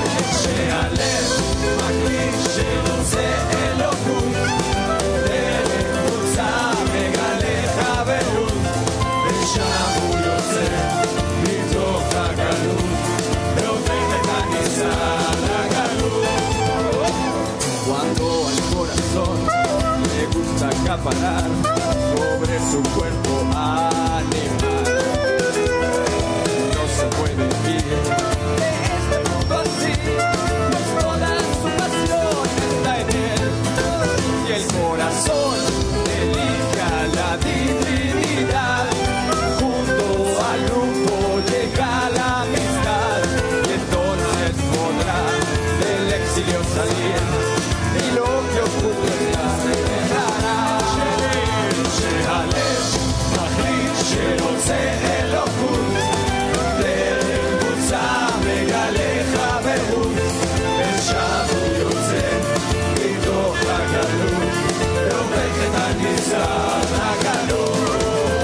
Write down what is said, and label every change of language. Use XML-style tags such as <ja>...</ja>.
<he>כשהלב מחליט שרוצה אלוקות, דרך קבוצה יגלה חברות, ושם הוא יוצא מתוך הגלות והופך את הנסתר לגלות.</he> <es>Cuando al corazón le gusta acaparar sobre su cuerpo animal, no se puede ir de este mundo así, pues toda su pasión está en él. Y el corazón elige a la divinidad, junto al lujo llega la amistad, y entonces podrá del exilio salir, y lo que ocurrirá se dejará.</es> <he>שהלב מחליט שרוצה אלוקות, דרך קבוצה מגלה חברות, ושם הוא יוצא מתוך הגלות והופך את הנסתר לגלות.</he>